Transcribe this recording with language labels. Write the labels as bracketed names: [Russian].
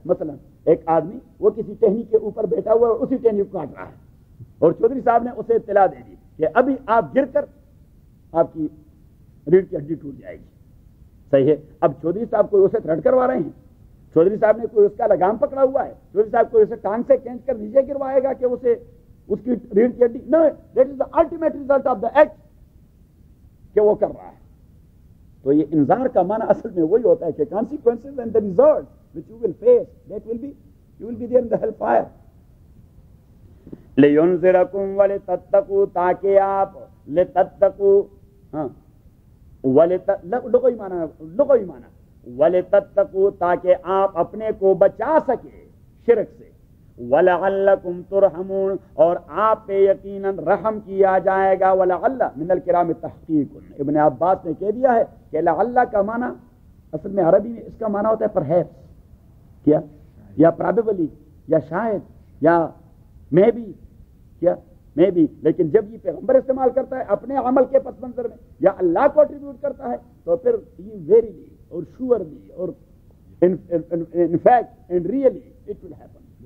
[Urdu] مثلا ایک آدمی وہ کسی ٹہنی کے اوپر بیٹھا ہوا ہے، اسی ٹہنی کو کاٹ رہا ہے، اور چودھری صاحب نے اسے اطلاع دے دی کہ ابھی آپ گر کر آپ کی ریڑھ کی ہڈی ٹوٹ جائے گی. صحیح ہے. اب چودھری صاحب کوئی اسے تھرڈ کروا رہے ہیں، چودھری صاحب نے کوئی اس کا لگام پکڑا ہوا ہے، چودھری صاحب کوئی اسے ٹانگ سے کھینچ کر نیچے گروائے گا کہ اسے اس کی ریڑھ کی ہڈی، [English] no, that is the ultimate result of the act [Urdu] کہ وہ کر رہا ہے. تو یہ انذار کا معنی اصل میں وہی ہوتا ہے کہ [English] consequences and the result which you will face, that will be, you will be there in the hellfire. [Urdu] لِيُنذِرَكُمْ وَلِتَتَّقُوا، تاکہ آپ لِتَتَّقُوا، ہاں لغوی معنی وَلِتَتَّقُوا، تاکہ آپ اپنے کو بچا سکے شرک سے. وَلَعَلَّكُمْ تُرْحَمُونَ، اور آپ پہ یقیناً رحم کیا جائے گا. وَلَعَلَّ من الکرام تحقیق، ابن عباس نے کہہ دیا ہے کہ لعل کا معنی اصل میں عربی میں اس کا معنی ہوتا ہے پرہیپس، کیا، یا پرابیبلی، یا شاید، یا مے بی، کیا مے بی. لیکن جب یہ پیغمبر استعمال کرتا ہے اپنے عمل کے پس منظر میں یا اللہ کو اٹریبیوٹ کرتا ہے تو پھر یہ ویریلی اور شورلی اور [English] In fact, and really, it will happen.